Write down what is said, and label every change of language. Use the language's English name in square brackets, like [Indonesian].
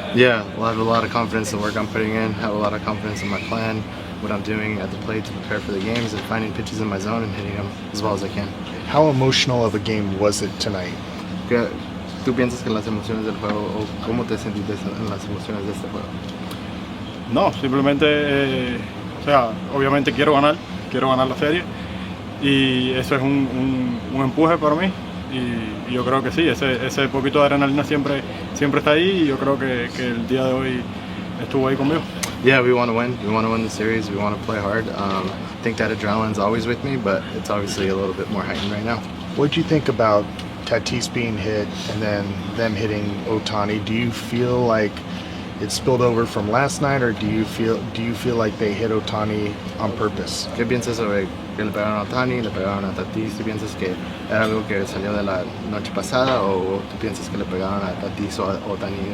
[English] Yeah, well, I have a lot of confidence in the work I'm putting in, have a lot of confidence in my plan, what I'm doing at the plate to prepare for the games, and finding pitches in my zone and hitting them as well as I can. How emotional of a game was it tonight? [Spanish] ¿Tú piensas que las emociones del juego, o cómo te sentiste en las emociones de este juego? No, simplemente, o sea, obviamente quiero ganar la serie y eso es un empuje para mí. Y yo creo que sí, ese poquito de adrenalina siempre está ahí, y yo creo que el día de hoy estuvo ahí conmigo. [English] Yeah, we want to win. We want to win the series. We want to play hard. I think that adrenaline's always with me, but it's obviously a little bit more heightened right now. What did you think about Tatis being hit and then them hitting Ohtani? Do you feel like it spilled over from last night, or do you feel like they hit Ohtani on purpose? [Spanish] ¿Qué piensas sobre que le pegaron a Ohtani, le pegaron a Tatis? ¿Tú piensas que era algo que salió de la noche pasada, o tú piensas que le pegaron a Tatis o a Ohtani